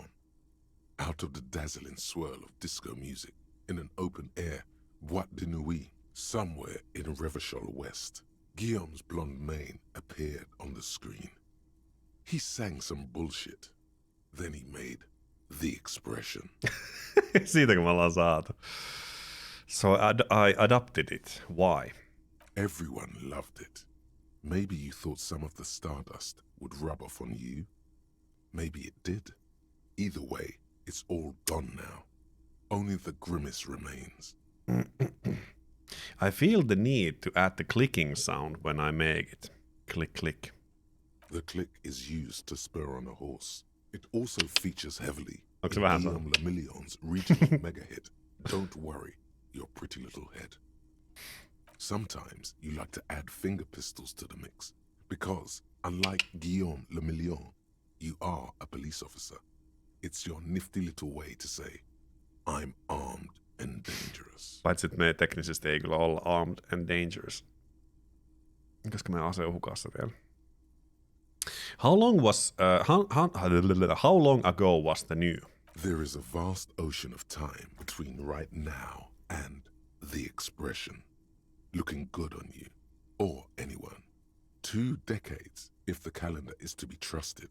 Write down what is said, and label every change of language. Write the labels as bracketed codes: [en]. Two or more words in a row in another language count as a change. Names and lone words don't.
[en] Out of the dazzling swirl of disco music, in an open-air [fr] boîte de nuit, [en] somewhere in Revachol West, Guillaume's blonde mane appeared on the screen. He sang some bullshit. Then he made the expression. [fi] Siitä kun me ollaan saatu. [en] So I adopted it. Why? Everyone loved it. Maybe you thought some of the stardust would rub off on you. Maybe it did. Either way, it's all gone now. Only the grimace remains. I feel the need to add the clicking sound when I make it. Click, click. The click is used to spur on a horse. It also features heavily in [fi] se vähän [en] Guillaume le Million's regional mega hit, Don't Worry, Your Pretty Little Head. Sometimes you like to add finger pistols to the mix, because, unlike Guillaume le Million, you are a police officer. It's your nifty little way to say, I'm armed and dangerous. [fi] Paitsi, että me teknisesti ei kyllä olla [en] armed and dangerous. [fi] Koska meidän ase on hukassa vielä. [en] How long ago was the new? There is a vast ocean of time between right now and the expression. Looking good on you, or anyone. 2 decades, if the calendar is to be trusted.